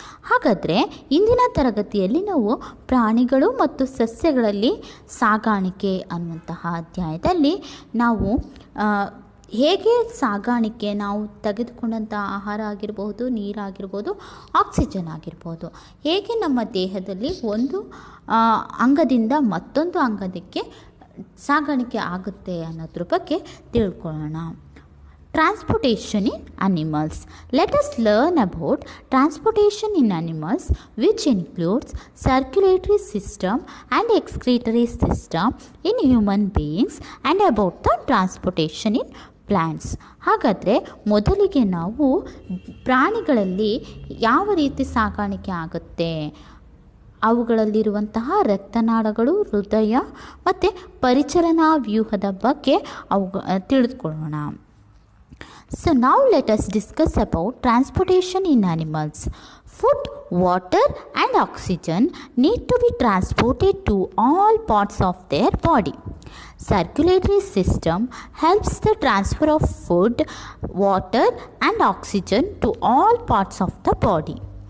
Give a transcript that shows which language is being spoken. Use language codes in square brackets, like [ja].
[kn] ಹಾಗಾದರೆ ಇಂದಿನ ತರಗತಿಯಲ್ಲಿ ನಾವು ಪ್ರಾಣಿಗಳು ಮತ್ತು ಸಸ್ಯಗಳಲ್ಲಿ ಸಾಗಾಣಿಕೆ ಅನ್ನುವಂತಹ ಅಧ್ಯಾಯದಲ್ಲಿ ನಾವು ಹೇಗೆ ಸಾಗಾಣಿಕೆ, ನಾವು ತೆಗೆದುಕೊಂಡಂಥ ಆಹಾರ ಆಗಿರ್ಬೋದು, ನೀರಾಗಿರ್ಬೋದು, ಆಕ್ಸಿಜನ್ ಆಗಿರ್ಬೋದು, ಹೇಗೆ ನಮ್ಮ ದೇಹದಲ್ಲಿ ಒಂದು ಅಂಗದಿಂದ ಮತ್ತೊಂದು ಅಂಗಕ್ಕೆ ಸಾಗಾಣಿಕೆ ಆಗುತ್ತೆ ಅನ್ನೋದ್ರ ಬಗ್ಗೆ ತಿಳ್ಕೊಳ್ಳೋಣ. [en] Transportation in animals. Let us learn about transportation in animals, which includes circulatory system and excretory system in human beings, and about the transportation in plants. [kn] ಹಾಗಾದರೆ ಮೊದಲಿಗೆ ನಾವು ಪ್ರಾಣಿಗಳಲ್ಲಿ ಯಾವ ರೀತಿ ಸಾಗಾಣಿಕೆ ಆಗುತ್ತೆ, ಅವುಗಳಲ್ಲಿರುವಂತಹ ರಕ್ತನಾಳಗಳು, ಹೃದಯ ಮತ್ತು ಪರಿಚಲನಾ ವ್ಯೂಹದ ಬಗ್ಗೆ ತಿಳಿದುಕೊಳ್ಳೋಣ. [en] So now let us discuss about transportation in animals. Food, water and oxygen need to be transported to all parts of their body. Circulatory system helps the transfer of food, water and oxygen to all parts of the body.